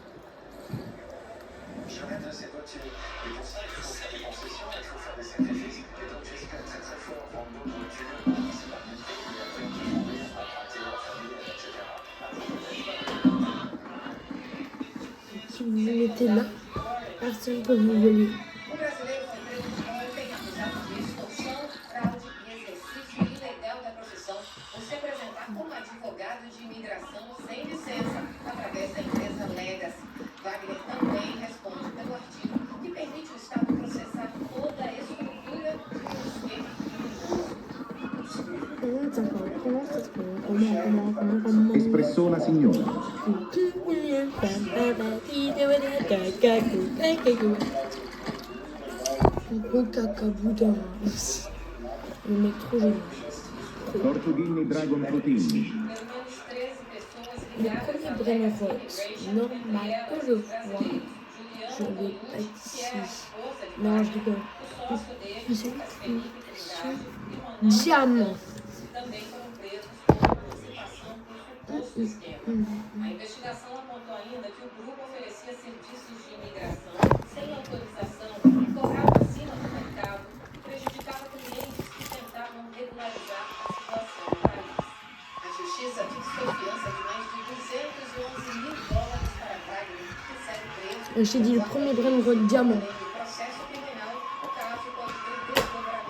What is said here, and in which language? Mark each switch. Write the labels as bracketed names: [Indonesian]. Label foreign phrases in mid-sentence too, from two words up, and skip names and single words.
[French] Je rêve de cette voiture. Et pour ça, il faut faire des concessions, il faut faire des sacrifices. Et donc, j'espère très très fort prendre d'autres voitures, c'est pas bien fait, et après, on peut mourir, emprunter en famille, etc. Si vous vous mettez là, personne ne peut vous voler. [Portuguese] O brasileiro foi preso ontem acusado de extorsão, fraude e exercício ilegal da profissão por se apresentar como advogado de imigração sem licença, através da empresa Legacy. Wagner também responde pelo artigo que permite o Estado processar toda a estrutura de um esquema criminoso. [French] Espressona signora. Gros caca boudin. Le mec trop joli. Tortughini Dragon Frutini. Le premier Brainrot normal que je vois, je l'ai pas ici. Non, je rigole. Diamant. [Portuguese] A investigação apontou ainda que o grupo oferecia serviços de imigração sem autorização, cobrava acima do mercado e prejudicava clientes que tentavam regularizar a situação no país. A justiça fixou fiança de mais de 211 mil dólares para Wagner, que segue preso. [French] Je t'ai dit le premier Brainrot diamant. [Portuguese] O processo criminal, o caso pode ter